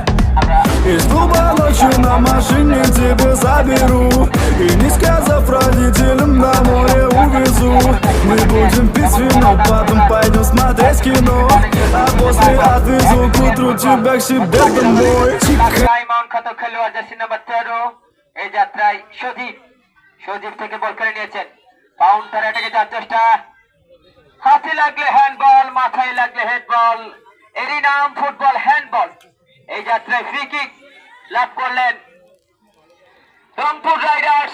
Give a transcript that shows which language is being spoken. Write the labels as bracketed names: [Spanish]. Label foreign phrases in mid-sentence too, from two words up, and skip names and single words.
[Russian] Из клуба ночью на машине тебя заберу, и не сказав родителям, на море увезу. Мы будем пить вино, потом пойдем смотреть кино, а после отвезу к утру тебя к себе домой. [Bangla] কত খেলোয়াড় জার্সি নাম্বার 13 এই যাত্রায় সজীব থেকে বল করে নিয়েছেন। [English] counter attack [Bangla] যাওয়ার চেষ্টা, হাতে লাগলে হ্যান্ডবল, মাথায় লাগলে হেডবল, এরই নাম ফুটবল হ্যান্ডবল। এই যাত্রায় [English] free kick [Bangla] লাভ করলেন রংপুর রাইডার্স।